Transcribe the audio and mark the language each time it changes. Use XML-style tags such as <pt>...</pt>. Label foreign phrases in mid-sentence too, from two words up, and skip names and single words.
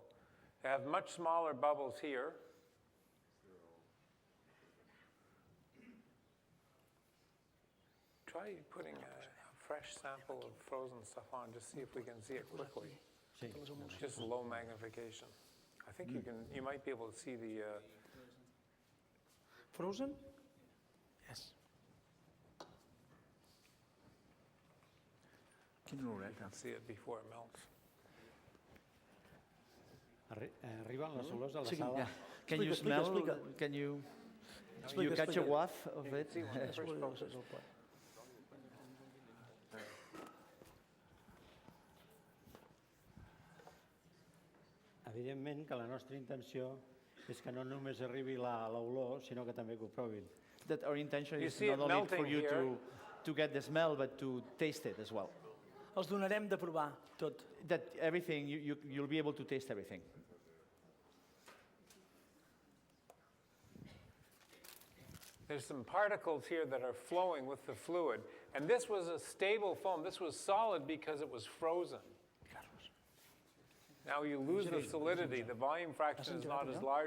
<en>They have much smaller bubbles here. Try putting a fresh sample of frozen stuff on, just see if we can see it quickly.</en> <ca>Sí.</ca> <en>Just low magnification. I think you might be able to see the, Frozen? Yes. see it before it melts.</en> <ca>Arriben les olors a la</ca> <en>Yeah.</en> <ca>sala.</ca> <en>Can you</en> <ca>Explica,</ca> <en>smell?</en> <ca>explica.</ca> <en>Can you</en> <ca>Explica,</ca> <en>catch a</en> <ca>explica.</ca> <en>waft of it? See when it first</en> <ca>Explica,</ca> <en>melts.</en> <ca>és el pot. Evidentment que la nostra intenció és que no només arribi l'olor, sinó que també que ho provin.</ca> <en>That our intention You is see not it only for melting you here. to get the smell, but to taste it as well.</en> <ca>Els donarem de provar, tot.</ca> <en>That everything, you'll be able to taste everything. There's some particles here that are flowing with the fluid. And this was a stable foam. This was solid because it was frozen. Now you lose the solidity. The volume fraction is not as large.</en>